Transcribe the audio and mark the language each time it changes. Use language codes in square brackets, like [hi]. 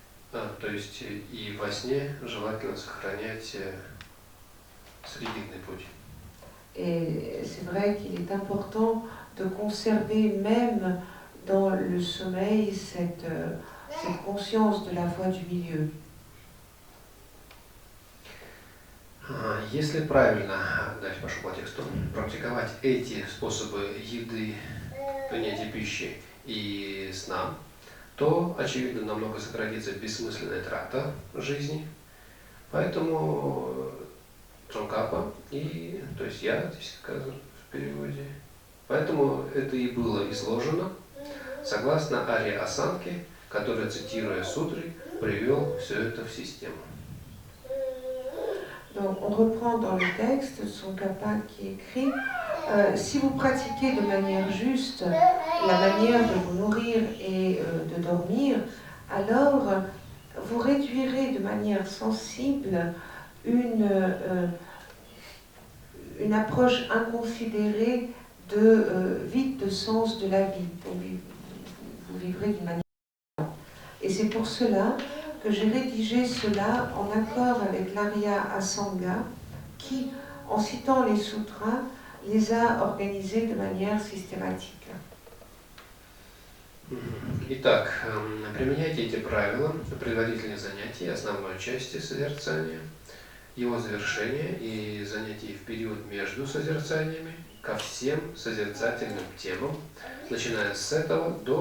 [ru] То есть и во сне желательно сохранять срединный путь. [fr] Et c'est vrai qu'il est important de conserver même dans le sommeil cette conscience de la voie du milieu. [ru] Если правильно, дальше пошел по тексту, практиковать эти способы еды, принятия пищи и сна, то, очевидно, намного сократится бессмысленная трата жизни. Поэтому Цонгкапа, то есть я здесь сказано в переводе, поэтому это и было изложено согласно Арья Асанке, который, цитируя сутры, привел все это в систему. [fr] Donc on reprend dans le texte Tsongkhapa qui écrit si vous pratiquez de manière juste la manière de vous nourrir et de dormir, alors vous réduirez de manière sensible une approche inconsidérée de vide de sens de la vie. Donc, vous vivrez d'une manière. Et c'est pour cela que j'ai rédigé cela en accord avec l'Arya Asanga qui, en citant les sutras, les a organisés de manière systématique. [ru] Итак, применяйте эти правила в предварительных занятий, основной части созерцания, его завершения и занятий в период между созерцаниями ко всем созерцательным темам, начиная с этого